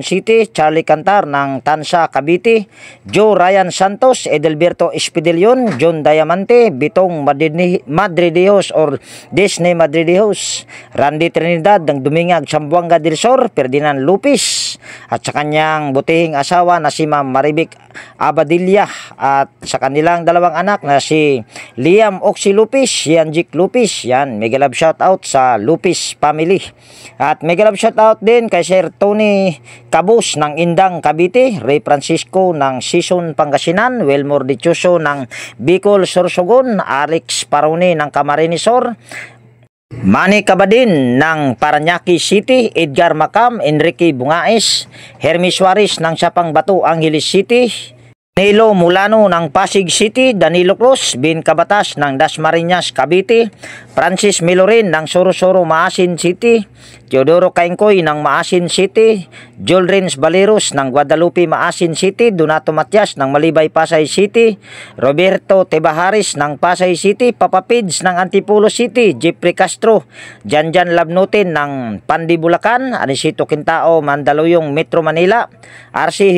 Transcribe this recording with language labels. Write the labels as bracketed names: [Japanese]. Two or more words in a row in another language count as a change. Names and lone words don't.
[Filipino] City, Charlie Cantar ng Tansa, Cavite, Joe Ryan Santos, Edelberto Espidelion, John Diamante, Bitong Madridejos or Disney Madridejos, Randy Trinidad ng Dumingag, Sambuanga del Sur, Ferdinand Lupis at sa kanyang butihing asawa na si Ma'am Maribik Abadilla at sa kanilang dalawang anak na si Liam Oxy Lupis, Yanjik Lupis. Yan, [English] mega love shoutout [Filipino] sa Lupis family. At [English] mega love shoutout [Filipino] din kay Sir Tony Cabus ng Indang, Cavite, Ray Francisco ng Sison, Pangasinan, Wilmore Dichoso ng Bicol, Sorsogon, Alex Parone ng Camarines Sur, Manny Cabadin ng Parañaque City, Edgar Macam, Enrique Bungaes, Hermes Suarez ng Sapang Bato, Angeles City, Danilo Mulano ng Pasig City, Danilo Cruz, Bin Cabatas ng Dasmariñas, Cavite, Francis Milorin ng Sorosoro, Maasin City, Teodoro Kaingkoy ng Maasin City, Joel Rins Baleros ng Guadalupe, Maasin City, Donato Matias ng Malibay, Pasay City, Roberto Tebaharis ng Pasay City, Papa Pids ng Antipolo City, Jeffrey Castro, Janjan Labnutin ng Pandi, Bulacan, Anisito Quintao, Mandaluyong, Metro Manila, RC